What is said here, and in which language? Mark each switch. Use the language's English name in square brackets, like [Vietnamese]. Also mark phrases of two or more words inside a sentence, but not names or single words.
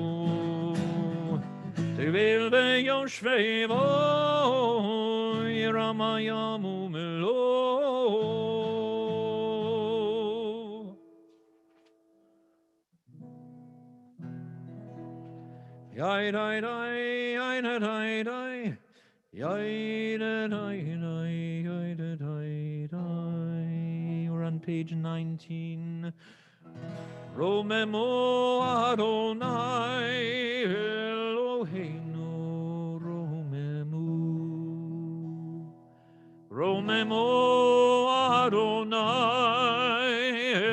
[Hebrew] תבל ויושבי בה, ירעם הים ומלואו. Yai dai dai, yai dai dai dai, yai dai dai dai, yai dai dai dai. [English] We're on page 19. [Hebrew] רוממו אדני אלהינו, רוממו אדני